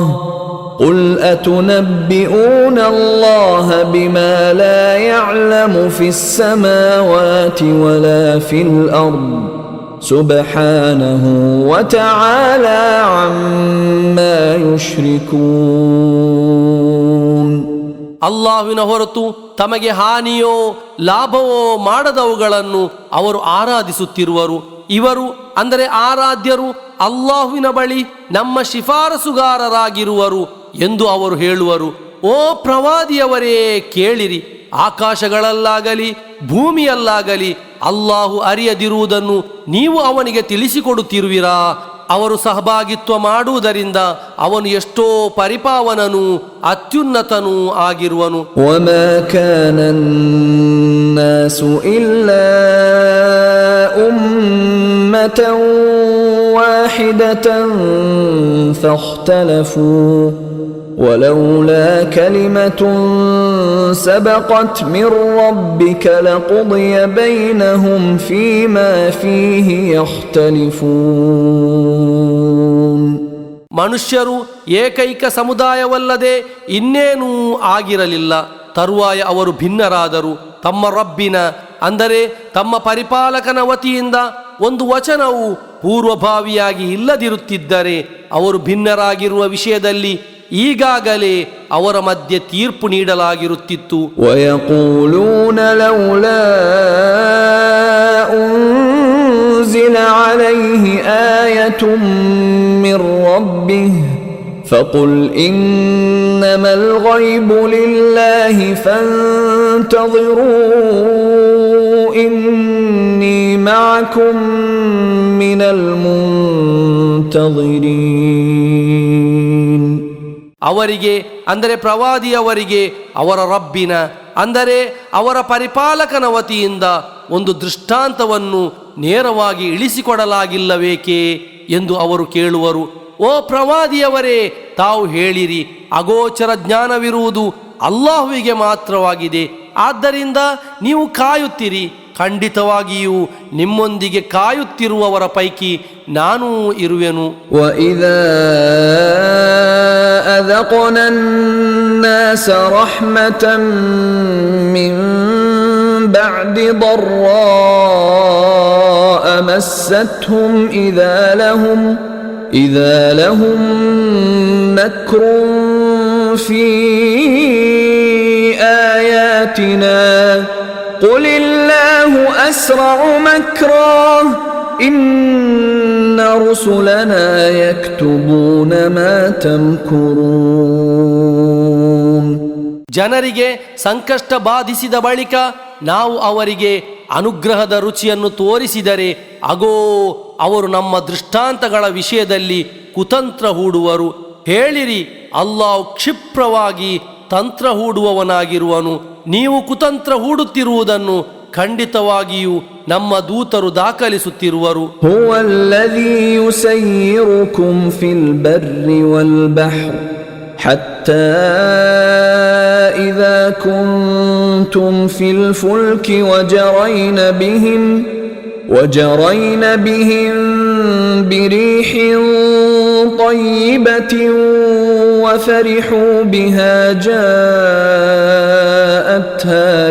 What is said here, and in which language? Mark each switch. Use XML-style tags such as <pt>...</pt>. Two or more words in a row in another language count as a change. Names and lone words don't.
<ar>قُلْ أَتُنَبِّئُونَ اللَّهَ بِمَا لَا يَعْلَمُ فِي السَّمَاوَاتِ وَلَا فِي الْأَرْضِ سُبْحَانَهُ وَتَعَالَى عَمَّا يُشْرِكُونَ.</ar> <kn>ಅಲ್ಲಾಹುವಿನ ಹೊರತು ತಮಗೆ ಹಾನಿಯೋ ಲಾಭವೋ ಮಾಡದವುಗಳನ್ನು ಅವರು ಆರಾಧಿಸುತ್ತಿರುವರು. ಇವರು ಅಂದರೆ ಆರಾಧ್ಯರು ಅಲ್ಲಾಹುವಿನ ಬಳಿ ನಮ್ಮ ಶಿಫಾರಸುಗಾರರಾಗಿರುವರು ಎಂದು ಅವರು ಹೇಳುವರು. ಓ ಪ್ರವಾದಿಯವರೇ, ಕೇಳಿರಿ, ಆಕಾಶಗಳಲ್ಲಾಗಲಿ ಭೂಮಿಯಲ್ಲಾಗಲಿ ಅಲ್ಲಾಹು ಅರಿಯದಿರುವುದನ್ನು ನೀವು ಅವನಿಗೆ ತಿಳಿಸಿಕೊಡುತ್ತಿರುವಿರಾ? ಅವರು ಸಹಭಾಗಿತ್ವ ಮಾಡುವುದರಿಂದ ಅವನು ಎಷ್ಟೋ ಪರಿಪಾವನನು ಅತ್ಯುನ್ನತನೂ ಆಗಿರುವನು.</kn> <ar>وما كان النَّاسُ إِلَّا أُمَّةً واحدة فاختلفوا ولولا كلمة سبقت من ربك لقضي بينهم فيما فيه يختلفون.</ar> <kn>ಮನುಷ್ಯರು ಏಕೈಕ ಸಮುದಾಯವಲ್ಲದೆ ಇನ್ನೇನೂ ಆಗಿರಲಿಲ್ಲ. ತರುವಾಯ ಅವರು ಭಿನ್ನರಾದರು. ತಮ್ಮ ರಬ್ಬಿನ ಅಂದರೆ ತಮ್ಮ ಪರಿಪಾಲಕನ ವತಿಯಿಂದ ಒಂದು ವಚನವು ಪೂರ್ವಭಾವಿಯಾಗಿ ಇಲ್ಲದಿರುತ್ತಿದ್ದರೆ ಅವರು ಭಿನ್ನರಾಗಿರುವ ವಿಷಯದಲ್ಲಿ ಈಗಾಗಲೇ ಅವರ ಮಧ್ಯೆ ತೀರ್ಪು ನೀಡಲಾಗಿರುತ್ತಿತ್ತು.</kn> <ar>وَيَقُولُونَ لَوْلَا أُنْزِلَ عَلَيْهِ آيَةٌ مِّن رَّبِّهِ فَقُلْ إِنَّمَا الْغَيْبُ لِلَّهِ فَانْتَظِرُوا إِنِّي مَعَكُمْ مِنَ الْمُنْتَظِرِينَ.</ar> <kn>ಅವರಿಗೆ ಅಂದರೆ ಪ್ರವಾದಿಯವರಿಗೆ ಅವರ ರಬ್ಬಿನ ಅಂದರೆ ಅವರ ಪರಿಪಾಲಕನ ವತಿಯಿಂದ ಒಂದು ದೃಷ್ಟಾಂತವನ್ನು ನೇರವಾಗಿ ಇಳಿಸಿಕೊಡಲಾಗಿಲ್ಲವೇಕೆ ಎಂದು ಅವರು ಕೇಳುವರು. ಓ ಪ್ರವಾದಿಯವರೇ, ತಾವು ಹೇಳಿರಿ, ಅಗೋಚರ ಜ್ಞಾನವಿರುವುದು ಅಲ್ಲಾಹುವಿಗೆ ಮಾತ್ರವಾಗಿದೆ. ಆದ್ದರಿಂದ ನೀವು ಕಾಯುತ್ತಿರಿ. ಖಂಡಿತವಾಗಿಯೂ ನಿಮ್ಮೊಂದಿಗೆ ಕಾಯುತ್ತಿರುವವರ ಪೈಕಿ ನಾನೂ ಇರುವೆನು.</kn> <ar>وَإِذَا أَذَقْنَا النَّاسَ رَحْمَةً مِّن بَعْدِ ضَرَّاءَ مَسَّتْهُمْ إِذَا لَهُم مَّكْرٌ فِي آيَاتِنَا قُلِ اللَّهُ أَسْرَعُ مَكْرًا إِنَّ رُسُلَنَا يَكْتُبُونَ مَا تَمْكُرُونَ.</ar> <kn>ಜನರಿಗೆ ಸಂಕಷ್ಟ ಬಾಧಿಸಿದ ಬಳಿಕ ನಾವು ಅವರಿಗೆ ಅನುಗ್ರಹದ ರುಚಿಯನ್ನು ತೋರಿಸಿದರೆ ಅಗೋ ಅವರು ನಮ್ಮ ದೃಷ್ಟಾಂತಗಳ ವಿಷಯದಲ್ಲಿ ಕುತಂತ್ರ ಹೂಡುವರು. ಹೇಳಿರಿ, ಅಲ್ಲಾಹು ಕ್ಷಿಪ್ರವಾಗಿ ತಂತ್ರ ಹೂಡುವವನಾಗಿರುವನು. ನೀವು ಕುತಂತ್ರ ಹೂಡುತ್ತಿರುವುದನ್ನು ಖಂಡಿತವಾಗಿಯೂ ನಮ್ಮ ದೂತರು ದಾಖಲಿಸುತ್ತಿರುವರು.</kn> <ar>هو الذي يسيركم في البر والبحر حتى إذا كنتم في الفلك وجرين بهم بريح طيبة وفرحوا بها جاءتها</ar>